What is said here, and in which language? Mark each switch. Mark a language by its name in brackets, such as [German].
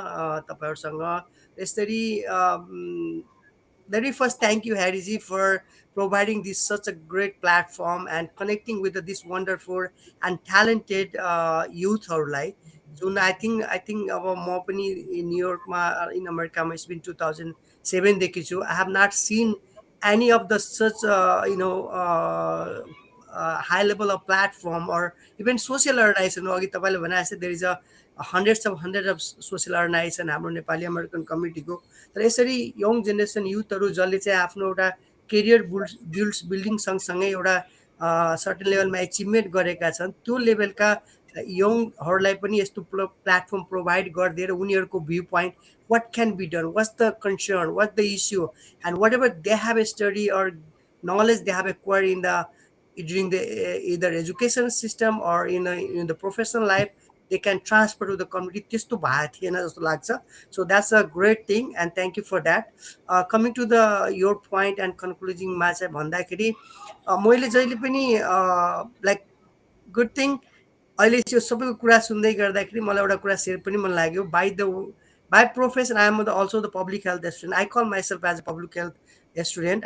[Nepali] तपाईँहरूसँग यसरी [English] very first, thank you, Harry ji, for providing this such a great platform and connecting with this wonderful and talented youth. [Nepali] जुन [English] I think [Nepali] अब म पनि न्युयोर्कमा in अमेरिकामा [English] it's been [Nepali] 2007 देखि छु. [English] I have not seen any of the such high level of platform or even social organization. [Nepali] अघि तपाईँले भने जस्तै [English] there is a hundreds of social organization [Nepali] हाम्रो नेपाली अमेरिकन कम्युनिटीको, तर यसरी यङ जेनेरेसन युथहरू जसले चाहिँ आफ्नो एउटा करियर बिल्डिङ सँगसँगै एउटा सर्टेन लेभलमा एचिभमेन्ट गरेका छन्, त्यो लेभलका यङहरूलाई पनि यस्तो प्लेटफर्म प्रोभाइड गरिदिएर उनीहरूको view point, [English] What can be done, what's the concern, what the issue, and whatever they have study or knowledge they have acquired in the during the either education system or in the professional life, they can transfer to the community. [Nepali] त्यस्तो भएको थिएन जस्तो लाग्छ. [English] So that's a great thing and thank you for that. Coming to the your point and concluding [Nepali] मा चाहिँ भन्दाखेरि मैले जहिले पनि [English] like good thing [Nepali] अहिले यो सबैको कुरा सुन्दै गर्दाखेरि मलाई एउटा कुरा सेयर पनि मन लाग्यो. [English] By profession I am also the public health student. I call myself as a public health student.